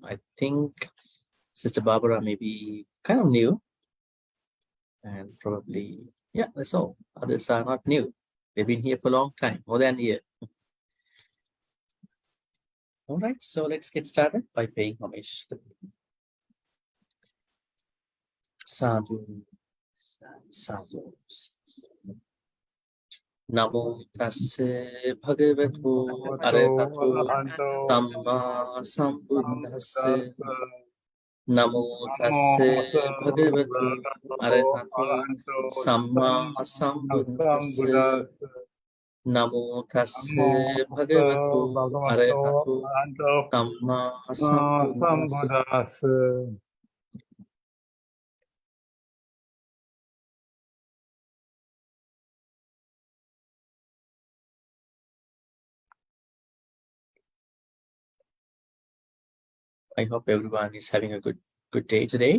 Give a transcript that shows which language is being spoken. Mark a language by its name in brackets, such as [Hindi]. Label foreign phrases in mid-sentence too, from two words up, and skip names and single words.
[English] I think Sister Barbara may be kind of new. And probably, yeah, that's all. Others are not new. They've been here for a long time, more than a year. All right, so let's get started by paying homage to Sadhu. [Pali] Sadhu. Namo tassa bhagavato arahato samma sambuddhassa. Namo tassa bhagavato arahato samma sambuddhassa. Namo tassa bhagavato arahato samma sambuddhassa. [English] I hope everyone is having a good day today.